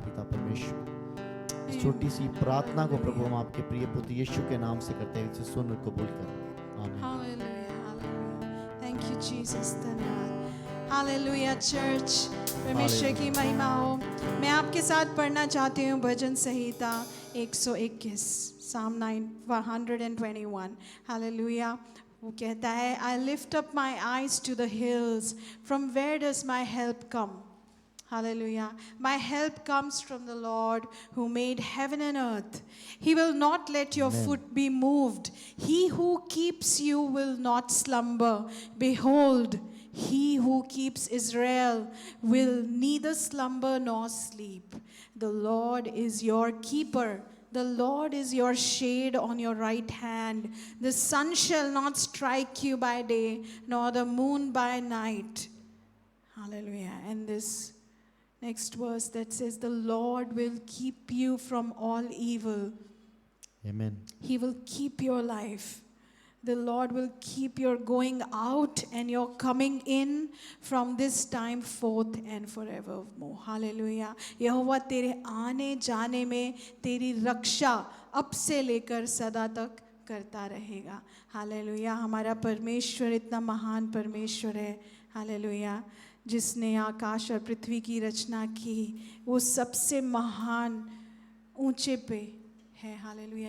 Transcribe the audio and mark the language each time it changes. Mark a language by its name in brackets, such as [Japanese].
[Hindi] पिता परमेश्वर, इस छोटी सी प्रार्थना को प्रभु हम आपके प्रिय पुत्र यीशु के नाम से करते हैं, इसे सुन को बोलकर आमीन। Hallelujah, hallelujah. [English] thank you Jesus, [Hindi] धन्यवाद। हालेलुया चर्च, परमेश्वर की महिमा हो। मैं आपके साथ पढ़ना चाहती हूँ भजन संहिता 121, Psalm 121। हालेलुया। वो कहता है, [English] I lift up my eyes to the hills, from where does my help come? Hallelujah. My help comes from the Lord who made heaven and earth. He will not let your foot be moved. He who keeps you will not slumber. Behold, he who keeps Israel will neither slumber nor sleep. The Lord is your keeper. The Lord is your shade on your right hand. The sun shall not strike you by day, nor the moon by night. Hallelujah. And this next verse that says, the Lord will keep you from all evil. Amen. He will keep your life. The Lord will keep your going out and your coming in from this time forth and forevermore. Hallelujah. [Hindi] यहोवा तेरे आने जाने में तेरी रक्षा अब से लेकर सदा तक करता रहेगा। हालेलुया। हमारा परमेश्वर इतना महान परमेश्वर है। हालेलुया। जिसने आकाश और पृथ्वी की रचना की, वो सबसे महान ऊंचे पे है। हालेलुया।